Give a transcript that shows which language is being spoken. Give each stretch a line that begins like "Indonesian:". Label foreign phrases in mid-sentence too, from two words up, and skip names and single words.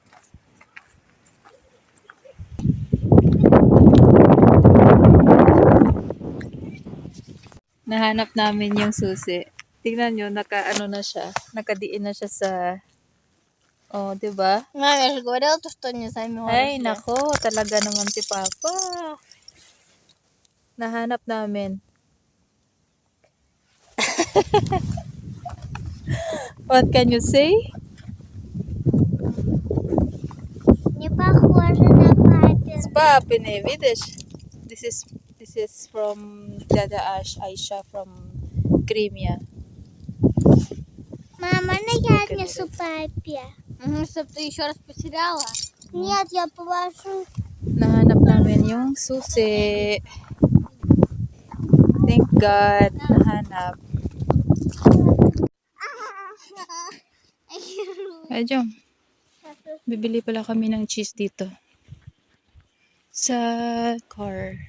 Filipino: Nahanap namin yung susi. Tingnan nyo, na siya. Nakadiin na siya sa... Oh, diba? Mami,
Russian: говорил то, что не займёшься.
Filipino: Ay, nako. Talaga naman si Papa. Nahanap namin.
English: What can you say?
Russian: Не похоже на папин. С папиной, видишь?
English: This is from Dada Aisha from Crimea.
Russian: Мама, на я отнесу папе. Чтобы ты еще раз потеряла? Нет, я положу.
Filipino: Nahanap namin yung susi.
English: Thank God,
Filipino: nahanap. Ay, Jom. Bibili pala kami ng cheese dito. Sa car.